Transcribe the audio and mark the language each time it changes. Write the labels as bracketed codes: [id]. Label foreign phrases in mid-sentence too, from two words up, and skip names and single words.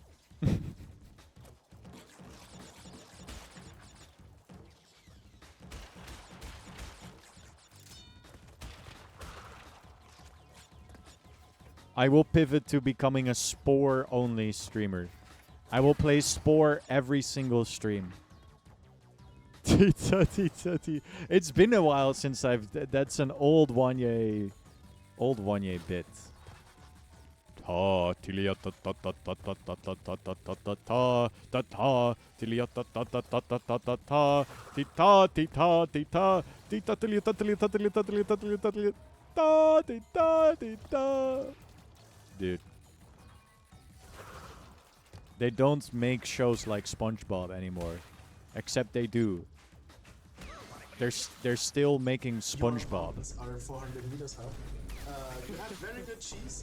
[en] I will pivot to becoming a Spore-only streamer. I will play Spore every single stream. It's been a while since I've... That's an old Wanye bit. Ta tilia ta ta ta ta ta ta ta ta ta ta ta ta ta ta tilia ta ta ta ta ta ta ta ta ti ta ti ta ti ta ti ta tilia ta tilia ta tilia ta tilia ta tilia ta tilia ta ti ta ti ta. Dude, they don't make shows like SpongeBob anymore, except they do. they're still making Your SpongeBob. apartments are 400 meters high. You have very good cheese.